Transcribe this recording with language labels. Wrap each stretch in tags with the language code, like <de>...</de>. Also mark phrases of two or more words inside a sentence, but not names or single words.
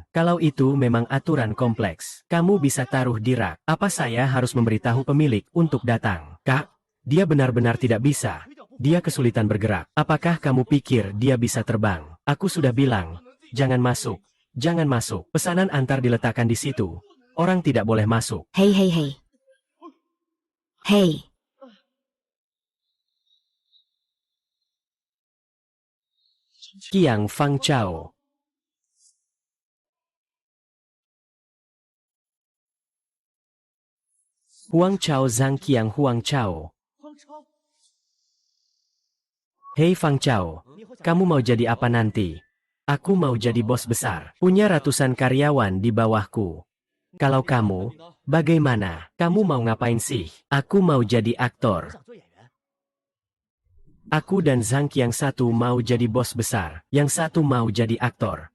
<id>Kalau itu memang aturan kompleks, kamu bisa taruh di rak. Apa saya harus memberitahu pemilik untuk datang? Kak, dia benar-benar tidak bisa. Dia kesulitan bergerak. Apakah kamu pikir dia bisa terbang? Aku sudah bilang, jangan masuk. Jangan masuk. Pesanan antar diletakkan di situ. Orang tidak boleh masuk. Hei. Hei. Qiang Fang Chao. Huang Chao Zhang Qiang Huang Chao. Hei Fang Chao, kamu mau jadi apa nanti? Aku mau jadi bos besar, punya ratusan karyawan di bawahku. Kalau kamu, bagaimana? Kamu mau ngapain sih? Aku mau jadi aktor. Aku dan Zhang yang satu mau jadi bos besar, yang satu mau jadi aktor.</id>